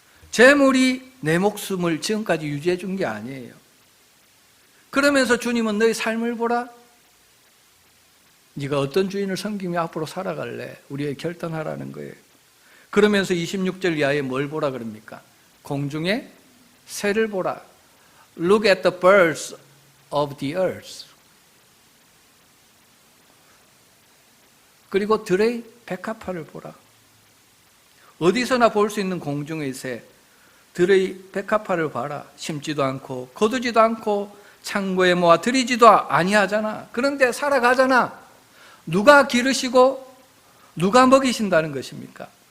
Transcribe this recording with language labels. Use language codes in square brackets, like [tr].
[ko] 재물이 내 목숨을 지금까지 유지해 준 게 아니에요. 그러면서 주님은 너희 삶을 보라. 네가 어떤 주인을 섬기며 앞으로 살아갈래? 우리에게 결단하라는 거예요. 그러면서 26절 이하에 뭘 보라 그럽니까? 공중의 새를 보라. [en] Look at the birds of the earth. [ko] 그리고 들의 백합화를 보라. 어디서나 볼 수 있는 공중의 새, 들의 백합화를 봐라. 심지도 않고 거두지도 않고 창고에 모아 들이지도 아니하잖아. 그런데 살아가잖아. 누가 기르시고 누가 먹이신다는 것입니까?